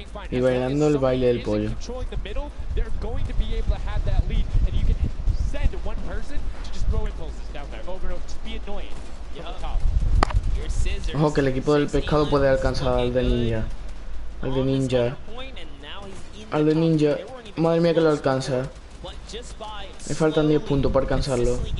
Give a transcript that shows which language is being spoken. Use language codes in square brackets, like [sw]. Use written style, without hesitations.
[es] Y bailando el baile del pollo. [en] They're going to be able to have that lead, and you can send one person to just throw impulses down there over and over, just be annoying from the top. [es] Ojo que el equipo del pescado puede alcanzar al de Ninja. Al de Ninja. Al de Ninja. Madre mía que lo alcanza. Me faltan 10 puntos para alcanzarlo.